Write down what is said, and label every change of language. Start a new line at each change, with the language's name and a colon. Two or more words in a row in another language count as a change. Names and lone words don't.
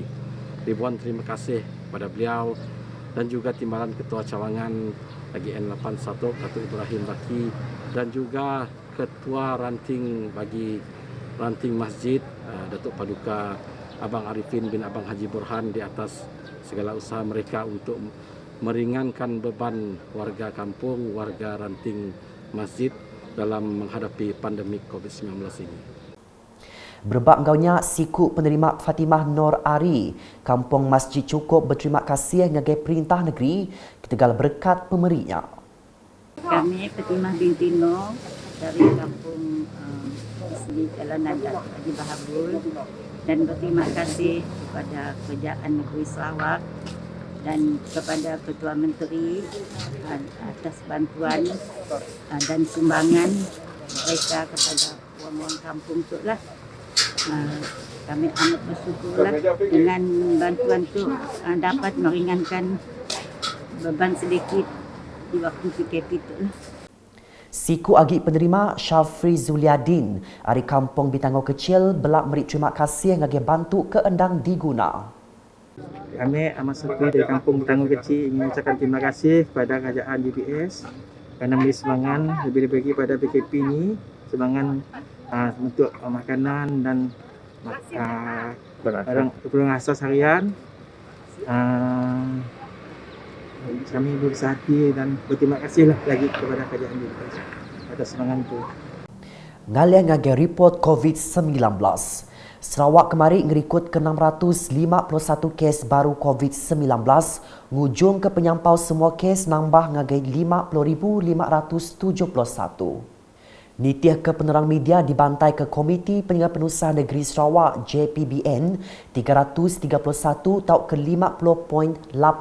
Malay: ribuan terima kasih kepada beliau dan juga timbalan Ketua Cawangan bagi N81 Datuk Ibrahim Raki dan juga Ketua Ranting bagi Ranting Masjid Datuk Paduka Abang Arifin bin Abang Haji Burhan di atas segala usaha mereka untuk meringankan beban warga kampung, warga Ranting Masjid dalam menghadapi pandemik COVID-19 ini.
Iban: Berbab engkaunya siku penerima Fatimah Nur Ari, Kampung Masjid cukup berterima kasih ngagai perintah negeri ketegal berkat pemberinya.
Malay: Kami Fatimah binti Nur dari Kampung Masjid Jalan Nadat Haji Bahabul, dan berterima kasih kepada Kerajaan Negeri Sarawak dan kepada Ketua Menteri atas bantuan dan sumbangan mereka kepada orang-orang kampung tu lah. Kami amat bersyukurlah dengan bantuan tu dapat meringankan beban sedikit di waktu PKP tu lah.
Iban: Siku agi penerima Syafri Zuliadin dari Kampung Bitangau Kecil belak beri terima kasih ngagai bantu ke endang diguna.
Malay: Kami Ahmad Syafri dari Kampung Bitangau Kecil ingin mengucapkan terima kasih kepada kerajaan DBS kerana beri semangat lebih-lebih pada PKP ini, semangat untuk makanan dan barang keperluan asas harian. Kami berbesar hati dan berterima kasihlah lagi kepada kerajaan DBS atas semangat itu.
Iban: Ngalih ngagai report COVID-19. Sarawak kemarin ngerikut ke 651 kes baru COVID-19, ngujung ke penyampau semua kes nambah ngagai 50,571. Nitih ke penerang media dibantai ke Komiti Peningkatan Penurusan Negeri Sarawak JPBN 331 tau ke 50.84%.